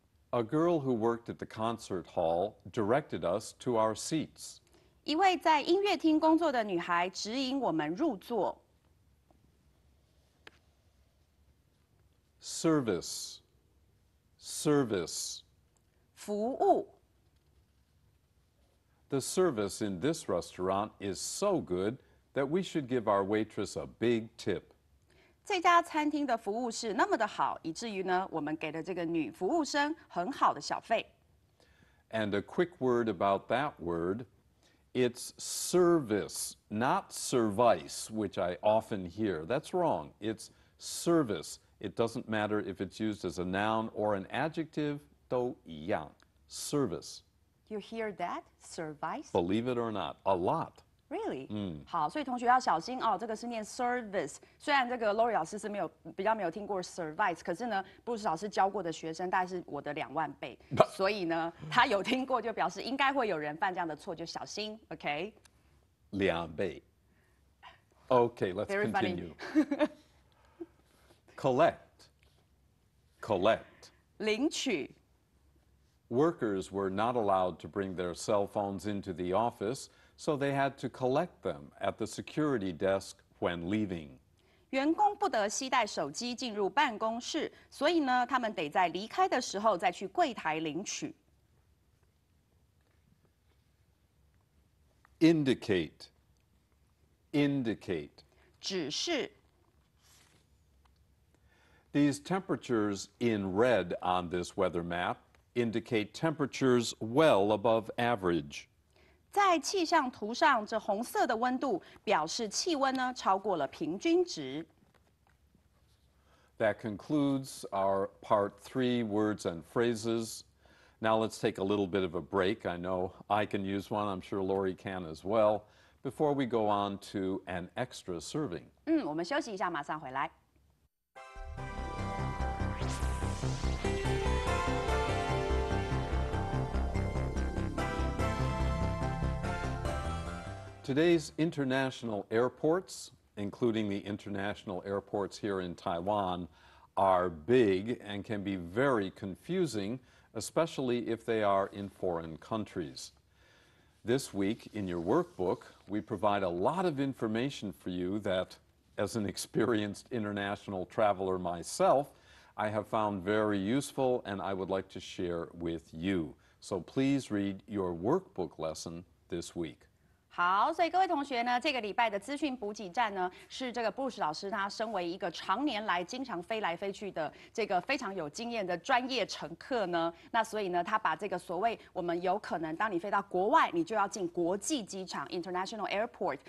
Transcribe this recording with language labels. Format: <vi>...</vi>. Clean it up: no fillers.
<en>A girl who worked at the concert hall directed us to our seats.</en> <zh>一位在音乐厅工作的女孩指引我们入座。</zh> <en>Service, service.</en> <zh>服务。</zh> <en>The service in this restaurant is so good that we should give our waitress a big tip.</en> <zh>这家餐厅的服务是那么的好，以至于呢，我们给了这个女服务生很好的小费。</zh> <en>And a quick word about that word, it's service, not service, which I often hear. That's wrong. It's service. It doesn't matter if it's used as a noun or an adjective,</en> <zh>都一样.</zh> <en>Service. You hear that? Service? Believe it or not, a lot. Really?</en> <zh>好，所以同学要小心哦。这个是念 service， 虽然这个 Lori 老师是比较没有听过 service， 可是呢，布鲁斯老师教过的学生大概是我的2万倍，所以呢，他有听过就表示应该会有人犯这样的错，就小心 ，OK？ 2倍.</zh> <en>Okay, let's Very continue. Collect, collect.</en> <zh>领取。</zh> <en>Workers were not allowed to bring their cell phones into the office, so they had to collect them at the security desk when leaving.</en> <zh>员工不得携带手机进入办公室，所以呢，他们得在离开的时候再去柜台领取。</zh> <en>Indicate, indicate.</en> <zh>指示。</zh> <en>These temperatures in red on this weather map indicate temperatures well above average.</en> <zh>在气象图上，这红色的温度表示气温呢超过了平均值。</zh> <en>That concludes our part 3 words and phrases. Now let's take a little bit of a break. I know I can use one. I'm sure Lori can as well. Before we go on to an extra serving.</en> <zh>我们休息一下，马上回来。</zh> <en>Today's international airports, including the international airports here in Taiwan, are big and can be very confusing, especially if they are in foreign countries. This week in your workbook, we provide a lot of information for you that, as an experienced international traveler myself, I have found very useful and I would like to share with you. So please read your workbook lesson this week.</en> <zh>好，所以各位同学呢，这个礼拜的资讯补给站呢，是这个布鲁斯老师他身为一个常年来经常飞来飞去的这个非常有经验的专业乘客呢，那所以呢，他把这个所谓我们有可能当你飞到国外，你就要进国际机场 （international airport）。</zh>